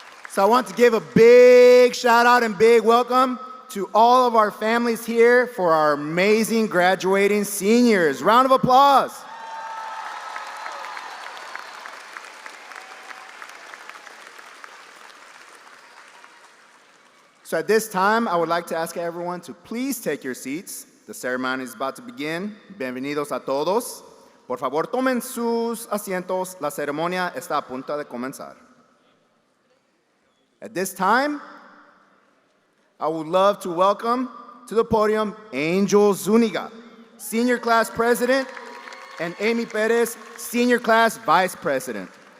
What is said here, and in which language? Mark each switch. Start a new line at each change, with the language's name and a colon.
English: So I want to give a big shout out and big welcome to all of our families here for our amazing graduating seniors. Round of applause. So at this time, I would like to ask everyone to please take your seats. The ceremony is about to begin.
Spanish: Bienvenidos a todos. Por favor, tomen sus asientos. La ceremonia está a punto de comenzar.
English: At this time, I would love to welcome to the podium Angel Zuniga, Senior Class President, and Amy Perez, Senior Class Vice President.